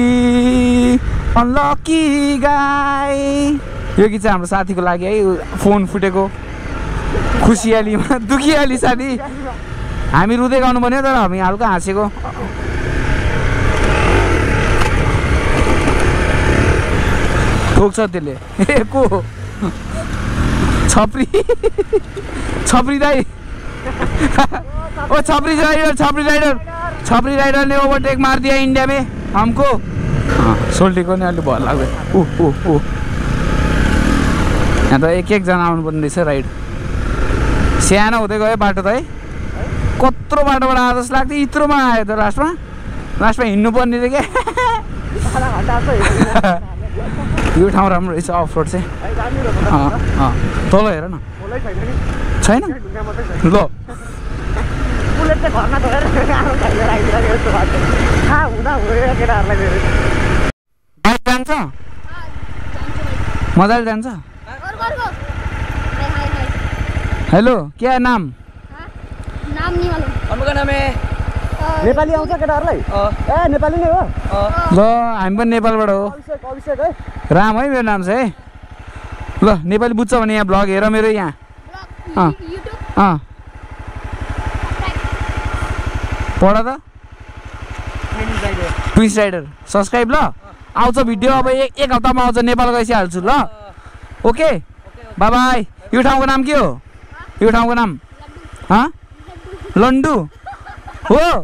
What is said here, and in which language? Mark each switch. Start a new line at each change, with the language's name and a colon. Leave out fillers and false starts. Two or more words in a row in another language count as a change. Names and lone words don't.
Nepali: अनलकी गाई यो गीत चाहिँ हाम्रो साथीको लागि है फोन फुटेको खुसियालीमा दुखियाली साथी हामी रुँदै गाउनु पर्ने तर हामी हल्का हाँसेको ठोक्छ त्यसले ए को छपरी दाई ओ छपरी राइडर
Hindi: ने ओवरटेक मार दिया इंडिया में हमको
Nepali: सोल्टीको नि अलि भर लाग्यो यहाँ त एक जना आउनु पर्ने रहेछ राइड सानो हुँदै गयो बाटो त है कत्रो बाटोबाट आएको जस्तो लाग्थ्यो यत्रोमा आयो त लास्टमा हिँड्नु पर्ने थियो क्या यो ठाउँ राम्रो रहेछ
English: off road
Nepali: चाहिँ तल हेर न छैन ल जान्छ मजाले जान्छ हेलो क्या नाम
Hindi: नाम नहीं मालूम
Nepali: नेपाली आउँछ केटाहरूलाई ए नेपाली नै हो ल हामी पनि नेपालबाट हो अभिषेक है राम है मेरो नाम छ है ल नेपाली बुझ्छ भने यहाँ ब्लग हेर मेरो यहाँ पढ त ट्विस्ट राइडर सब्सक्राइब ल आउँछ भिडियो अब एक हप्तामा आउँछ नेपाल गइसि हाल्छु ल
English: okay bye bye
Nepali: यो ठाउँको नाम के हो यो ठाउँको नाम लन्डु हो